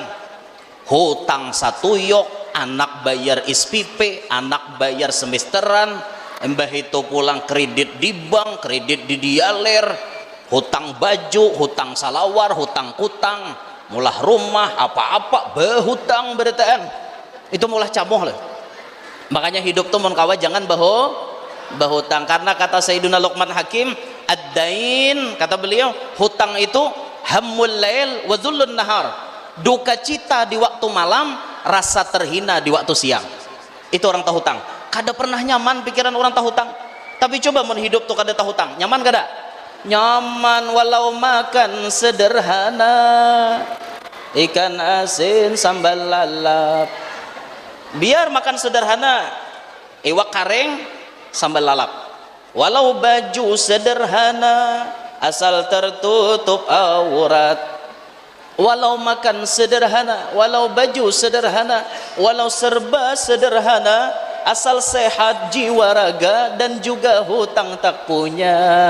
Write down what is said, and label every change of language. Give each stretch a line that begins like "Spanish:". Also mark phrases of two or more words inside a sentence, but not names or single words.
Banjar: Hutang satu yok, anak bayar SPP, anak bayar semesteran, embah itu pulang kredit di bank, kredit di dialer, hutang baju, hutang salawar, hutang kutang, mulah rumah, apa-apa behutang beritaan. Itu mulah camoh lah. Makanya hidup tuh mon kawa jangan bahutang, karena kata Sayyiduna Luqman Hakim, ad-dain, kata beliau, hutang itu
Arabic: hammul lail wa dhullun nahar,
Banjar: duka cita di waktu malam, rasa terhina di waktu siang. Itu orang tahu hutang. Kada pernah nyaman pikiran orang tahu hutang. Tapi coba mon hidup tuh kada tahu hutang, nyaman kada?
Indonesian: Nyaman walau makan sederhana, ikan asin sambal lalap.
Banjar: Biar makan sederhana, iwak kareng sambal lalap.
Indonesian: Walau baju sederhana, asal tertutup aurat. Walau makan sederhana, walau baju sederhana, walau serba sederhana, asal sehat jiwa raga dan juga hutang tak punya.